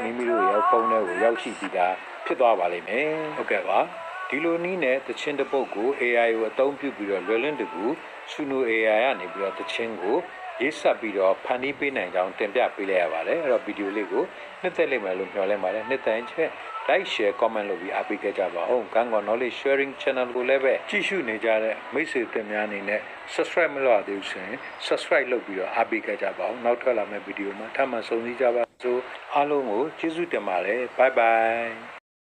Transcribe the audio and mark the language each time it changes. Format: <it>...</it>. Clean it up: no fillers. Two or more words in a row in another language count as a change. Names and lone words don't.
<my>မိမိတို့ရဲ့ဖုန်းထဲကိုရောက်ရှိပြီးသားဖြစ်သွားပါလိမ့်မယ်ဟုတ်ကဲ့ပါဒီလိုနည်းနဲ့တချင်းတစ်ပုဒ်ကို AI ကိုအသုံး ပြုပြီးတော့လွယ်လင့်တကူ Suno AI ကနေပြီးတော့တချင်းကိုရေးဆက်ပြီးတော့ဖန်တီးပေးနိုင်ကြောင်းတင်ပြပေးလိုက်ရပါတယ်အဲ့တော့ဗီဒီယိုလေးကိုနှစ်သက်လိမ့်မယ်လို့မျှော်လင့်ပါတယ်နှစ်သက်ချက်</my> <en>like share comment</en> <my>လုပ်ပြီးအားပေးကြပါဦးကံကော</my> <en>knowledge sharing channel</en> <my>ကိုလည်းပဲကြည့်ရှုနေကြတဲ့မိတ်ဆွေသင်များအနေနဲ့ subscribe မလုပ်ရသေးဘူးဆိုရင် subscribe လုပ်ပြီးတော့အားပေးကြပါဦးနောက်ထွက်လာမယ့်ဗီဒီယိုမှာထပ်မံဆုံစည်းကြပါစို့အားလုံးကိုကျေးဇူးတင်ပါတယ်</my> <en>bye bye</en>